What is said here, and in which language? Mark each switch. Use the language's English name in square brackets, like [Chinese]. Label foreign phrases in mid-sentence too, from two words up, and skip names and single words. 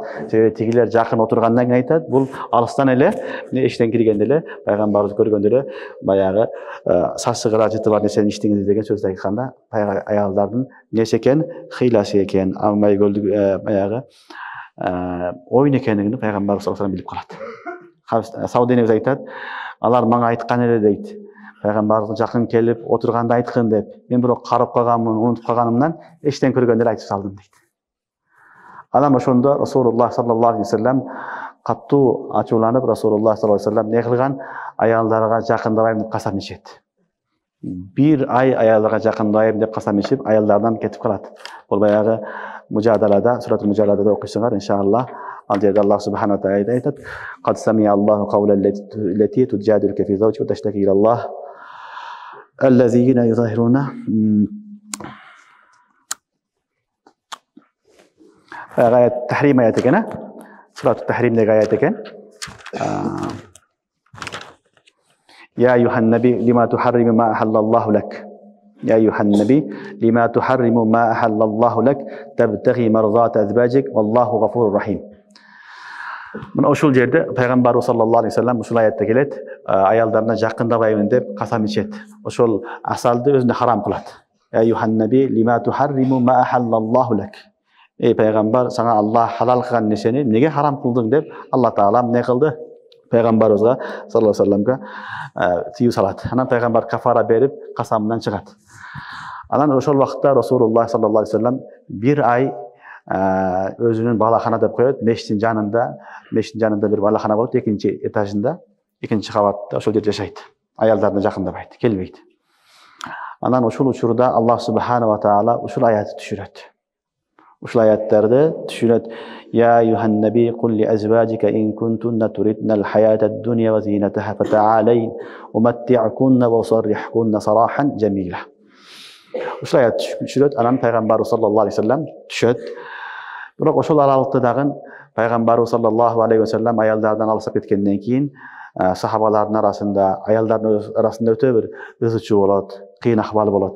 [Kyrgyz] Себеби тигилер жакын отургандан кийин айтат, бул алыстан эле эштен киргенде эле пайгамбарды көргөндө эле баягы сасыгыра жыты бар нерсени ичтиңиз деген сөздү айтканда аялдардын нерсе экен, хыйласы экен, алмай көлдү баягы оюн экенин пайгамбар [Arabic] صلى الله عليه وسلم [Kyrgyz] билип калат. Сауда энебиз айтат: "Алар мага айткан эле" дейт. Пайгамбарга жакын келип отурганда айткын деп. Мен бирок карап калганмын, унутуп калганымдан эштен көргөндө эле айтып салдым дейт. Анан ошондо Расулуллах [Arabic] صلى الله عليه وسلم [Kyrgyz] каттуу ачууланып, Расулуллах [Arabic] صلى الله عليه وسلم [Kyrgyz] эмне кылган? Аялдарга жакындабайм деп касам ичет. Bir ай аялдарга жакындабайм деп касам ичип, аялдардан кетип калат. Бул баягы Мужадалада, суратул Мужадалада окуйсуңар иншаллах. Ал жерде [Arabic] الله سبحانه وتعالى айтат: "قد سمع الله قول التي تجادلك في زوجها وتشتكي إلى الله الذين يظاهرون." [Kyrgyz] Аят тахрим аят экен, сурат тахримдаги аят экен. [Arabic] يا أيها النبي لم تحرم ما أحل الله لك. يا أيها النبي لم تحرم ما أحل الله لك تبتغي مرضات أزواجك والله غفور رحيم. [Kyrgyz] Мына ошол жерде пайгамбарыбыз [Arabic] صلى الله عليه وسلم [Kyrgyz] ушул аятта келет, аялдарына жакындабайбын деп касам ичет. Ошол асалды өзүнө харам кылат. [Arabic] يا أيها النبي لم تحرم ما أحل الله لك. [Kyrgyz] Ey пайгамбар, сага Аллах халал кылган нерсени неге харам кылдың деп Алла Таала эмне кылды? Пайгамбарыбызга [Arabic] صلى الله عليه وسلم [Kyrgyz] тыюу салат. Анан пайгамбар кафара берип касамынан чыгат. Анан ошол убакытта Расулуллах [Arabic] صلى الله عليه وسلم [Kyrgyz] бир ай өзүнүн балахана деп коет, мештин жанында бир балахана болот, экинчи этажында, экинчи кабатта ошол жерде жашайт. Аялдарына жакындабайт, келбейт. Анан ушул учурда [Arabic] الله سبحانه وتعالى [Kyrgyz] ушул аятты түшүрөт. Ушул аяттарды түшүрөт. [Arabic] يا أيها النبي قل لأزواجك إن كنتن تردن الحياة الدنيا وزينتها فتعالين أمتعكن وأسرحكن سراحا جميلا. [Kyrgyz] Ушул аят түшүрөт. Анан пайгамбарыбыз [Arabic] صلى الله عليه وسلم [Kyrgyz] түшөт. Бирок ошол аралыкта дагы пайгамбарыбыз [Arabic] صلى الله عليه وسلم [Kyrgyz] аялдардан алысып кеткенден кийин сахабалардын арасында, аялдардын арасында өтө бир ызы чуу болот, кыйын акыбал болот.